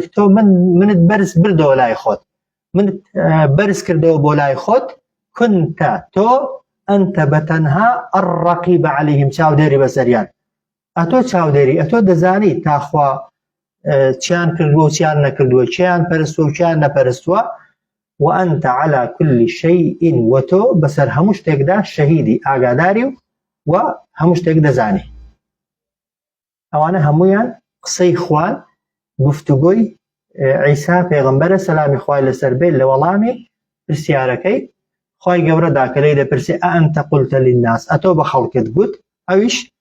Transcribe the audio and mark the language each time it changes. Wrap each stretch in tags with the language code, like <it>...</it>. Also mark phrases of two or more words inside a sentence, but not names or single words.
<ckb>تۆ منت بەرز بردەوە لای خۆت منت بەرز کردەوە بۆ لای خۆت كنت تۆ ئەنتە بەتەنها</ckb> <ar>الرەقیب عەلەیهم</ar> <ckb>چاودێری بەسەریان ئەتۆ چاودێری ئەتۆ دەزانی تاخوا چیان کردووە و چیان نەکردووە چیان پەرستووە و چیان نەپەرستووە</ckb> <ar>وأنت على كل شيء</ar> <ckb>وتو بسر هەموو شتێکدا شەهیدی ئاگاداری و هەموو شتێک دەزانی ئەوانە هەموویان قسەی خوان گفتوگۆی عیسا پێغەمبەرە سەلامی خوای لەسەر بێت لە وەڵامی پرسیارەکەی خی گەورە داکەلەی دەپرسی</ckb> <ar>ئەنتە قولتە للناس</ar> <ckb>ئەتۆ بە خەڵکت گوت ئەویش</ckb>